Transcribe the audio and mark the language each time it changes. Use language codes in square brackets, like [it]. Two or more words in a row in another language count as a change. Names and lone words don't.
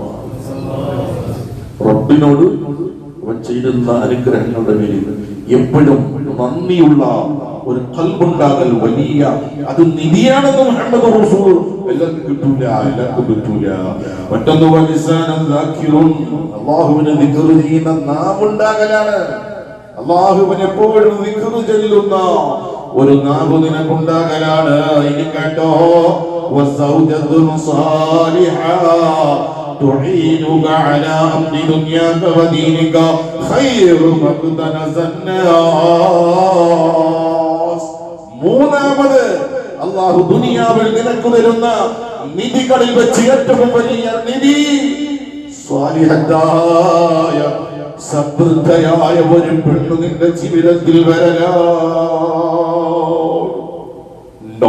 [ml] റബ്ബിനോട് അവൻ ചെയ്തിരുന്ന അനുഗ്രഹങ്ങളുടെ പേരിൽ എപ്പോഴും നന്ദിയുള്ള ഒരു ഖൽബുണ്ടാകൽ വലിയ അത് നിധിയാണെന്ന് മുഹമ്മദ് റസൂൽ. എല്ലാവർക്കും കിട്ടൂല. മറ്റൊന്ന് [ar] ولسان ذاكر, [ml] അല്ലാഹുവിനെ ദിക്ർ ചെയ്യുന്ന നാവുണ്ടാകലാണ്. അല്ലാഹുവിനെ എപ്പോഴും ദിക്ർ ചൊല്ലുന്ന ഒരു നാവ് നിനക്കുണ്ടാകലാണ്. ഇനി കേട്ടോ, [ar] وزوجة صالحة تعينك على أمر دنياك ودينك خير مقتنز الناس. [ml] മൂന്നാമത് അല്ലാഹു ദുനിയാവിൽ നിനക്ക് തരുന്ന നിധികളിൽ വെച്ച് ഏറ്റവും വലിയ നിധി സ്വാലിഹത്തായ സബൃദ്ധയായ ഒരു പെണ്ണു നിന്റെ ജീവിതത്തിൽ വരലാ.